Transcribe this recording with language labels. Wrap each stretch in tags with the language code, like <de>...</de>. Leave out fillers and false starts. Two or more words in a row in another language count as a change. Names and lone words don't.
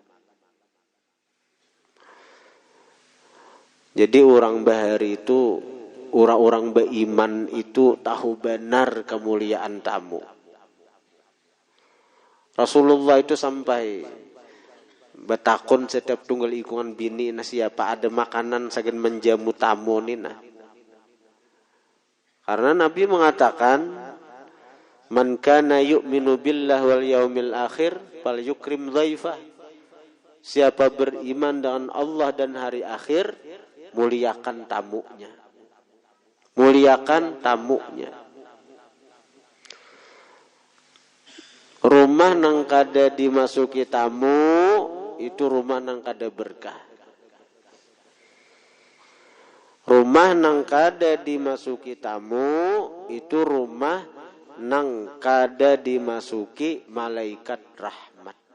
<id>Jadi orang bahari itu, orang-orang beriman itu tahu benar kemuliaan tamu.</id> <bjn>Rasulullah itu sampai betakun setiap tunggal ikungan bini na siapa ada makanan sagan menjamu tamu nina.</bjn> <id>Karena Nabi mengatakan,</id> <ar>من كان يؤمن بالله واليوم الآخر فليكرم ضيفه.</ar> <id>Siapa beriman dengan Allah dan hari akhir, muliakan tamunya. Muliakan tamunya.</id> <bjn>Rumah nang kada dimasuki tamu, itu rumah nang kada berkah. Rumah nang kada dimasuki tamu, itu rumah nang kada dimasuki malaikat rahmat.</bjn>